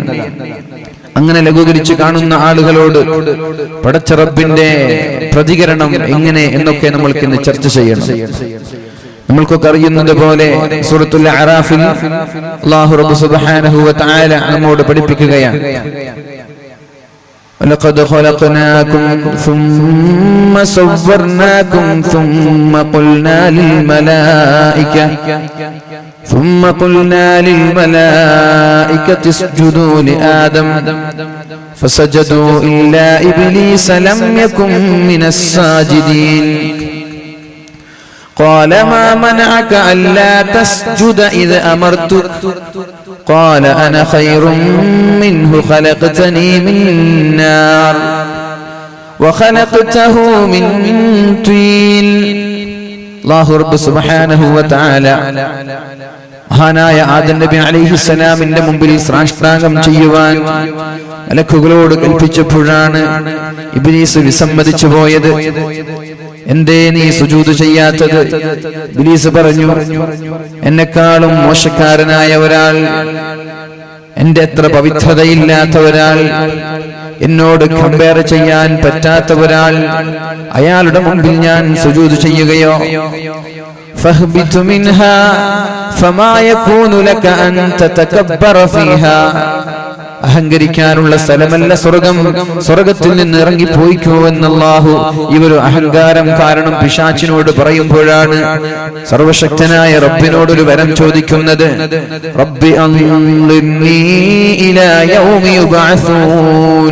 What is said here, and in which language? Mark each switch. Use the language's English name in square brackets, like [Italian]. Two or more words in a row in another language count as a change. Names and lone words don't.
[Malayalam] അങ്ങനെ ലഘൂകരിച്ച് കാണുന്ന ആളുകളോട് പടച്ച റബ്ബിന്റെ പ്രതികരണം എങ്ങനെ എന്നൊക്കെ നമ്മൾക്ക് ഇന്ന് ചർച്ച ചെയ്യണം. നമ്മൾക്കൊക്കെ അറിയുന്നത് പോലെ സൂറത്തുൽ അറാഫിൽ അല്ലാഹു റബ്ബ് [Arabic] سبحانه وتعالى [Malayalam] നമ്മോട് പഠിപ്പിക്കുകയാണ്, [Arabic] وَلَقَدْ خَلَقْنَاكُمْ ثُمَّ صَوَّرْنَاكُمْ ثُمَّ قُلْنَا لِلْمَلَائِكَةِ اسْجُدُوا لِآدَمَ فَسَجَدُوا إِلَّا إِبْلِيسَ لَمْ يَكُنْ مِنَ السَّاجِدِينَ قال ما منعك ألا تسجد إذ أمرتك قال أنا خير منه خلقتني من نار وخلقته من طين. الله رب سبحانه وتعالى [Malayalam] മഹാനായ ആദം നബി അലൈഹിസ്സലാമിന്റെ മുമ്പിൽ സാഷ്ടാംഗം ചെയ്യുവാൻ മലക്കുകളോട് കൽപ്പിച്ചപ്പോഴാണ് ഇബ്ലീസ് വിസമ്മതിച്ചു പോയത്. എന്തേ നീ സുജൂദ് ചെയ്യാത്തത്? ഇബ്ലീസ് പറഞ്ഞു, എന്നെക്കാളും മോശക്കാരനായ ഒരാൾ, എന്റെ അത്ര പവിത്രതയില്ലാത്ത ഒരാൾ, എന്നോട് കമ്പയർ ചെയ്യാൻ പറ്റാത്ത ഒരാൾ, അയാളുടെ മുമ്പിൽ ഞാൻ സുജൂദ് ചെയ്യുകയോ? [Arabic] فاهبط منها فما يكون لك أن تتكبر فيها. [Malayalam] അഹങ്കരിക്കാനുള്ള സ്ഥലമല്ല സ്വർഗം, സ്വർഗത്തിൽ നിന്ന് ഇറങ്ങിപ്പോയിക്കോ എന്നല്ലാഹു ഇവര് അഹങ്കാരം കാരണം പിശാചിനോട് പറയുമ്പോഴാണ് സർവശക്തനായ റബ്ബിനോടൊരു വരം ചോദിക്കുന്നത്. [Arabic] رب أنظرني إلى يوم يبعثون.